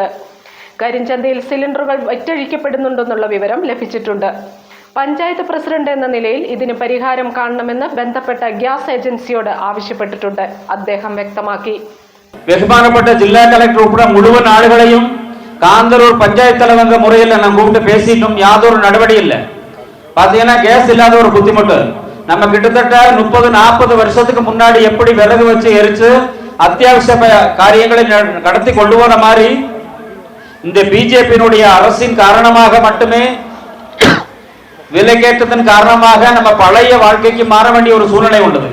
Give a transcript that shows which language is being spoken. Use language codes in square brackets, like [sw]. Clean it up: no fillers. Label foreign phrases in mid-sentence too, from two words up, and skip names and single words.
[ml] കരിഞ്ചന്തയിൽ സിലിണ്ടറുകൾ വറ്റഴിക്കപ്പെടുന്നുണ്ടെന്നുള്ള വിവരം ലഭിച്ചിട്ടുണ്ട്. പഞ്ചായത്ത് പ്രസിഡന്റ് എന്ന നിലയിൽ ഇതിന് പരിഹാരം കാണണമെന്ന് ബന്ധപ്പെട്ട ഗ്യാസ് ഏജൻസിയോട് ആവശ്യപ്പെട്ടിട്ടുണ്ട്. അദ്ദേഹം വ്യക്തമാക്കി. ബഹുമാനപ്പെട്ട ജില്ലാ കളക്ടർ ഉൾപ്പെടെ മുഴുവൻ ആളുകളെയും കാന്തല്ലൂർ [ta] பஞ்சாயத்து தலைவங்க முறையில் நான் கூப்பிட்டு பேசிட்டும் யாதொரு நடவடிக்கை இல்லை. பாத்தீங்கன்னா கேஸ் இல்லாத ஒரு புத்திமுட்டு. நம்ம கிட்டத்தட்ட 30-40 வருஷத்துக்கு முன்னாடி எப்படி விறகு வச்சு எரிச்சு அத்தியாவசிய காரியங்களை கடத்தி கொண்டு வர மாதிரி இந்த பிஜேபியினுடைய அரசின் காரணமாக மட்டுமே விலைக்கேற்றத்தின் காரணமாக நம்ம பழைய வாழ்க்கைக்கு மாற வேண்டிய ஒரு சூழ்நிலை உள்ளது.